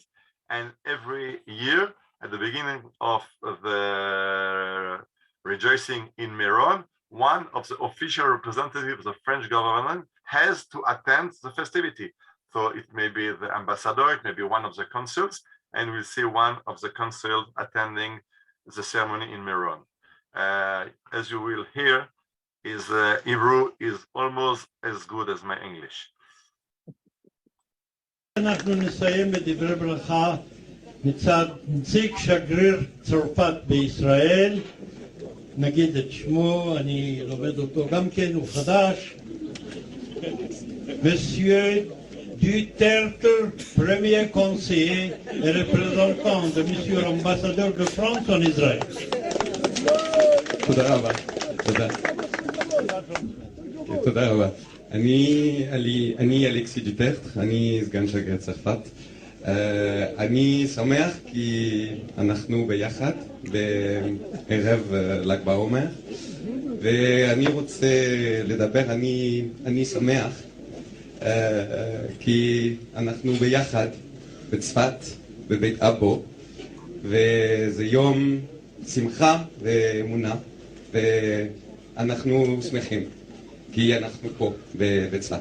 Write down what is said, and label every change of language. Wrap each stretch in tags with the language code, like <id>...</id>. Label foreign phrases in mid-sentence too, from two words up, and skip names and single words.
<en>And every year, at the beginning of the rejoicing in Meron, one of the official representatives of the French government has to attend the festivity. So it may be the ambassador, it may be one of the consuls, and we'll see one of the consuls attending the ceremony in Meron. As you will hear, his Hebrew is almost as good as my English.</en> <he>אנחנו נסיים בדברי ברכה מצד נציג שגריר צרפת בישראל, נגיד את שמו, אני לומד אותו גם כן, הוא חדש.</he> <fr>Monsieur Duterte, premier conseiller et représentant de Monsieur l'ambassadeur de France en Israël.</fr> <he>תודה רבה, תודה רבה. אני אלכסי דוטרט, אני סגן שגריר צרפת. אני שמח כי אנחנו ביחד בערב ל"ג בעומר, ואני רוצה לדבר, אני שמח כי אנחנו ביחד בצפת, בבית אבו, וזה יום שמחה ואמונה, ואנחנו שמחים כי אנחנו פה בצפת.</he>